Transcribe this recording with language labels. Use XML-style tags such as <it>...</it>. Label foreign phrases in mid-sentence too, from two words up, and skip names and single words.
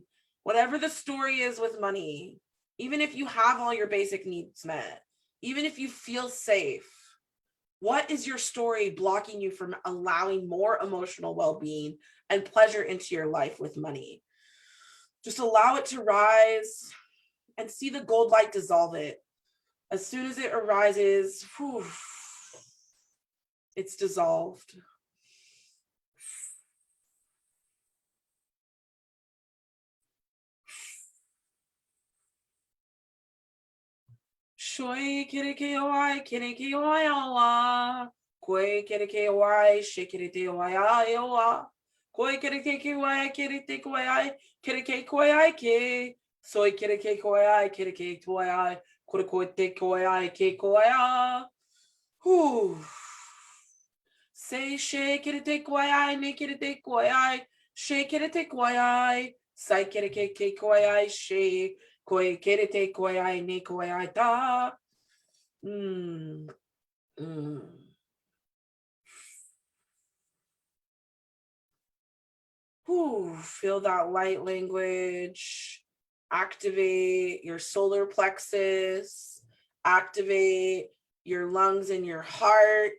<en>Whatever the story is with money, even if you have all your basic needs met, even if you feel safe, what is your story blocking you from allowing more emotional well-being and pleasure into your life with money? Just allow it to rise and see the gold light dissolve it. As soon as it arises, whew, it's dissolved. Shoi kireke oi, kireke oi awa. Koi kireke oi, shikirete oi awa. Koi kireke oi, kirete koi ai, kireke koi ai ke. Soy kireke koi ai, kireke koi ai, koi koi ai, ke koi ai. Whew. Say she kirete koi ai, ne kirete koi ai, she kirete koi ai, sai kireke koi ai, she. Koi kirete koi ai, ne koi ai da. Ooh, feel that light language. Activate your solar plexus. Activate your lungs and your heart.</en>